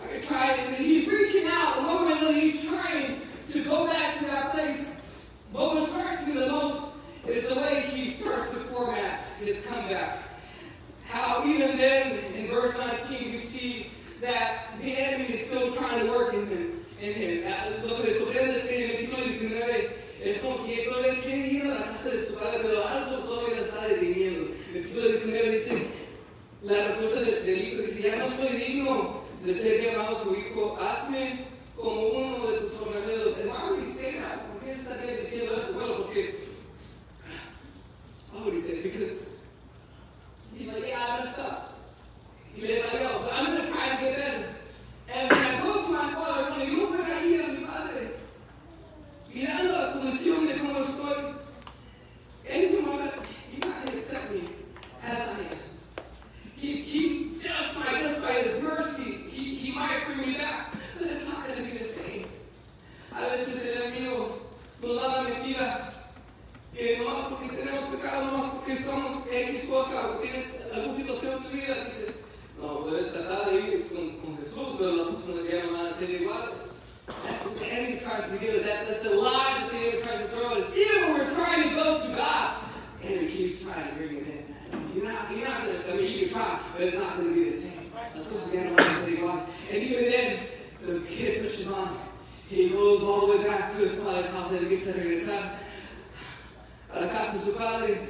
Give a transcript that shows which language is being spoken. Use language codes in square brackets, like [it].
[en] trying, and he's reaching out, and literally he's trying to go back to that place. But what strikes me the most is the way he starts to format his comeback. How even then, in verse 19, you see that the enemy is still trying to work in him. [es] Lo que le sorprende es que en el versículo 19 es como si él todavía quiere ir a la casa de su padre, pero algo todavía lo está deteniendo. El versículo 19 dice, la respuesta del hijo dice, ya no soy digno de ser llamado tu hijo, hazme como uno de tus jornaleros. [en] Why would he say that? [es] ¿Por qué estaría diciendo eso? Bueno, porque, [en] why would he say it? Because he's like, yeah, I messed up. [es] Y le falló, [en] but I'm going to try to get better. And when I go to my father, [es] cuando yo voy a ir a mi padre, mirando la condición de cómo estoy, él no me va, [en] he's not going to accept me as I am. He just by his mercy, he might bring me back, but it's not going to be the same. [es] A veces el enemigo nos da la mentira que nomás porque tenemos pecado, nomás porque estamos X cosa o tienes alguna situación en tu vida, dices, no, puedes tratar de ir con Jesús, pero las cosas ya no van a ser iguales. [en] That's what the enemy tries to give us. That's the lie that the enemy tries to throw at us. Even when we're trying to go to God, the enemy keeps trying to bring it in. You're not going to, I mean, you can try, but it's not going to be the same. [es] Las cosas ya no van a ser iguales. [en] And even then, the kid pushes on. He goes all the way back to his father's house and he gets to [es] regresar a la casa de su padre.